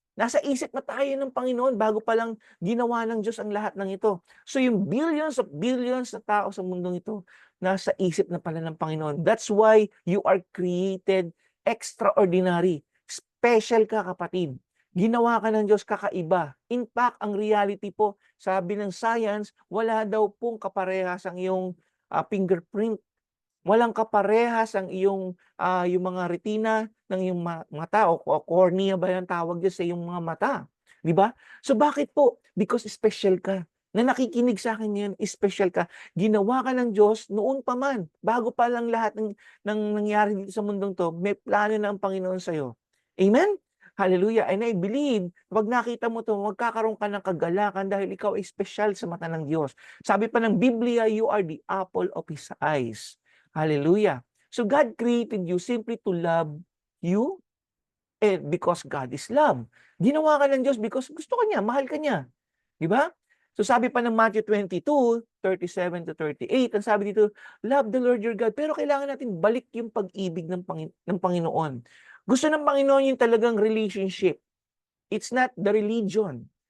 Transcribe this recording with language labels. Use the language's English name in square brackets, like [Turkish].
[Filipino] Nasa isip na tayo ng Panginoon bago pa lang ginawa ng Diyos ang lahat ng ito. So yung billions of billions na tao sa mundong ito, nasa isip na pala ng Panginoon. [English] That's why you are created extraordinary. [Filipino] Special ka, kapatid. Ginawa ka ng Diyos kakaiba. In fact, ang reality po, sabi ng science, wala daw pong kaparehas ang iyong fingerprint. Walang kaparehas ang yung mga retina ng iyong mata o cornea ba yung tawag dyan sa iyong mga mata. Di ba? So bakit po? Because special ka. Na nakikinig sa akin ngayon, special ka. Ginawa ka ng Diyos noon pa man. Bago pa lang lahat ng nangyari dito sa mundong to, may plano na ang Panginoon sa'yo. Amen? Hallelujah. [English] And I believe, [Filipino] pag nakita mo to, magkakaroon ka ng kagalakan dahil ikaw ay special sa mata ng Diyos. Sabi pa ng Biblia, [English] you are the apple of His eyes. Hallelujah. So God created you simply to love you because God is love. [Filipino] Ginawa ka ng Diyos because gusto ka niya, mahal ka niya. Di ba? So sabi pa ng Matthew 22:37-38, ang sabi dito, [English] love the Lord your God. [Filipino] Pero kailangan natin balik yung pag-ibig ng Panginoon. Gusto ng Panginoon yung talagang relationship. [English] It's not the religion.